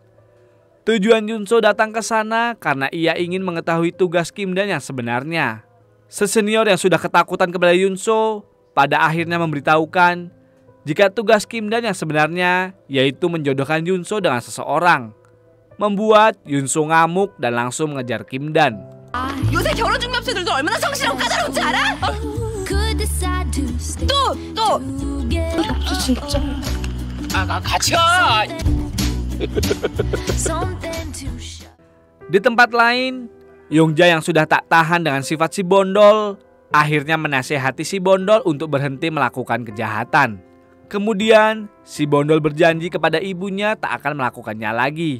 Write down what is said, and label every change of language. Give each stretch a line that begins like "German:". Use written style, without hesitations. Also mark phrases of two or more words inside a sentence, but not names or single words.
Indonesian: Tujuan Yunso datang ke sana karena ia ingin mengetahui tugas Kim Dan yang sebenarnya. Sesenior yang sudah ketakutan kepada Yunso pada akhirnya memberitahukan jika tugas Kim Dan yang sebenarnya yaitu menjodohkan Yunso dengan seseorang. Membuat Yunso ngamuk dan langsung mengejar Kim Dan.
Korean: 요새 결혼 준비 업체들도 얼마나 성실하고 까다로운지 알아? 또! 진짜. 같이 가!
Indonesian: Di tempat lain, Yongja yang sudah tak tahan dengan sifat si Bondol akhirnya menasehati si Bondol untuk berhenti melakukan kejahatan. Kemudian si Bondol berjanji kepada ibunya tak akan melakukannya lagi.